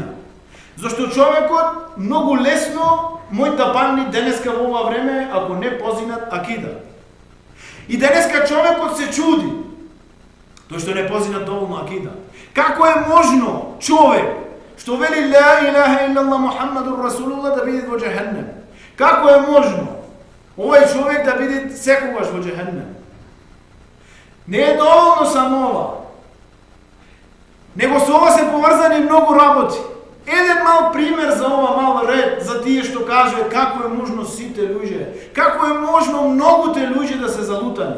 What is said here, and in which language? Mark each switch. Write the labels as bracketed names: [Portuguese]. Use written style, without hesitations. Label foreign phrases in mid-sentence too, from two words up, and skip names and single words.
[Macedonian] Зашто човекот многу лесно мој да падне денеска во ова време, ако не позинат акида. И денеска човекот се чуди, тој што не позинат доволно акида. Како е можно човек што вели [Arabic] لا إله إلا الله محمد رسول الله [Macedonian] да биде во џехеннем? Како е можно овој човек да биде секогаш во џехеннем? Не е доволно само ова. Него со ова се поврзани многу работи. Еден мал пример за ова, мал ред, за тие што кажува како е можно сите луѓе, како е можно многуте луѓе да се залутани.